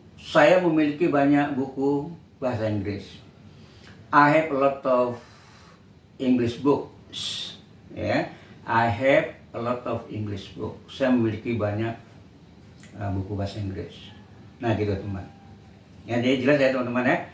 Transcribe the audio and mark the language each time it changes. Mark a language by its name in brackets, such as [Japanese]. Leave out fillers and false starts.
[Indonesian] Saya memiliki banyak buku bahasa Inggris. [English] I have a lot of English books ya. I have a lot of English books. [Indonesian] Saya memiliki banyak buku bahasa Inggris. Nah gitu teman. Ya jadi jelas ya teman-teman ya.